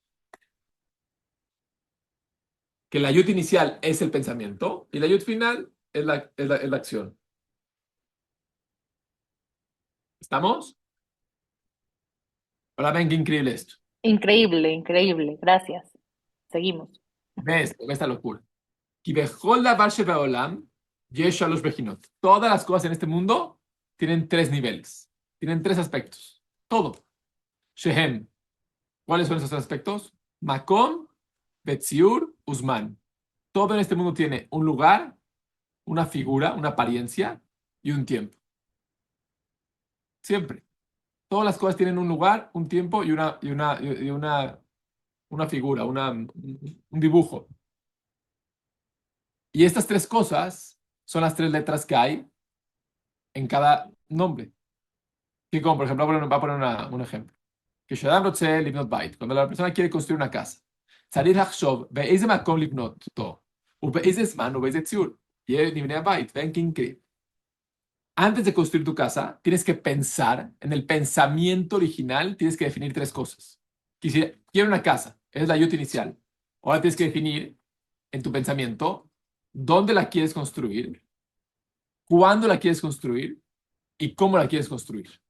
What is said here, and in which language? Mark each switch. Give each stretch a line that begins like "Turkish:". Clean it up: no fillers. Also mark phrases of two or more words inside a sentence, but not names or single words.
Spanish: Que la Yud inicial es el pensamiento y la Yud final es la acción. ¿Estamos? Ahora ven qué increíble esto. Increíble, increíble. Gracias. Seguimos. ¿Ves? Esta locura.
Hebrew: כי בכל דבר שבעולם יש שלוש בחינות.
Spanish: Todas las cosas en este mundo tienen tres niveles. Tienen tres aspectos. Todo. Shehem. ¿Cuáles son esos tres aspectos?
Hebrew: מקום, בציור, ובזמן.
Spanish: Todo en este mundo tiene un lugar, una figura, una apariencia y un tiempo. Siempre. Todas las cosas tienen un lugar, un tiempo y una figura, un dibujo. Y estas tres cosas son las tres letras que hay en cada nombre. Que como, por ejemplo, va a poner un ejemplo.
Hebrew: כשאדם רוצה לבנות בית.
Spanish: Cuando la persona quiere construir una casa.
Hebrew: צריך לחשוב, באיזה מקום לבנות אותו. ובאיזה זמן, ובאיזה ציור. נבנה בית.
Spanish: Ven qué increíble. Antes de construir tu casa, tienes que pensar en el pensamiento original, tienes que definir tres cosas. Quiero una casa, es la yut inicial. Ahora tienes que definir en tu pensamiento dónde la quieres construir, cuándo la quieres construir y cómo la quieres construir.